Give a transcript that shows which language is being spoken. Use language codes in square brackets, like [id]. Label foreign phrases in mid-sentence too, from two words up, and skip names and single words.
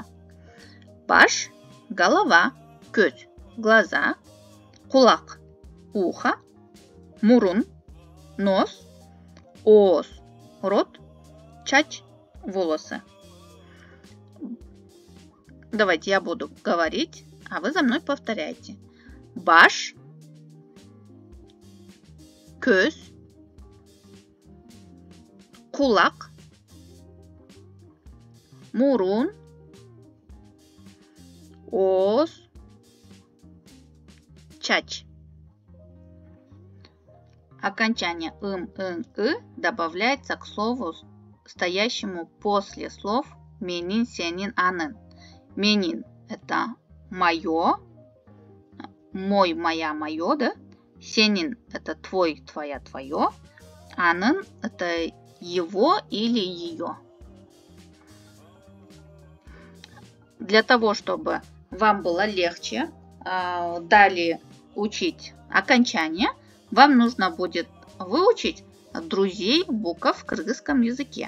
[ky] Баш, голова, көз, глаза, кулак, ухо, мурун, нос, оос, рот, чач, волосы. [ru] Давайте я буду говорить, а вы за мной повторяйте. [ky] Баш, көз, кулак, мурун, оос, чач. [ru] Окончание ы добавляется к слову, стоящему после слов [ky] менин, сенин, анын. Менин – [ru] это мое, мой, моя, мое, да? Сенин – это твой, твоя, твое. Анын – это его или ее. Для того, чтобы вам было легче далее учить окончание, вам нужно будет выучить друзей букв в кыргызском языке.